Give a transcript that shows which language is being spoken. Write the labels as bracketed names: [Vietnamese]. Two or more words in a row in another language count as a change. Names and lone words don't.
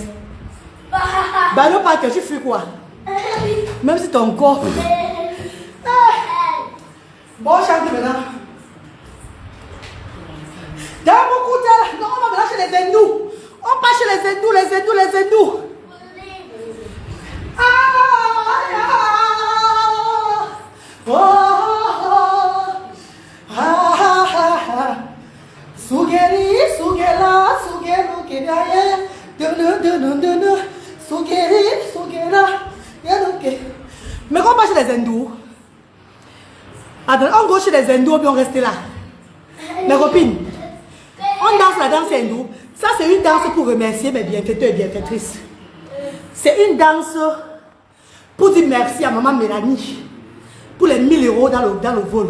[French] Bah non, pas que je fais quoi? Même si ton corps. Bon, chante maintenant. Dans mon côté, non, on va me lâcher les hindous. On passe chez les hindous, les hindous, les hindous. Sugeri, sugela, sugelu, kedaye, sugeri, sugela, yanuke. Mais quand on passe chez les hindous, on go chez les hindous, puis on reste là. Mes copines, on danse la danse hindoue. Ça, c'est une danse pour remercier mes bienfaiteurs et bienfaitrices. C'est une danse pour dire merci à maman Mélanie pour les 1000 € dans le vol.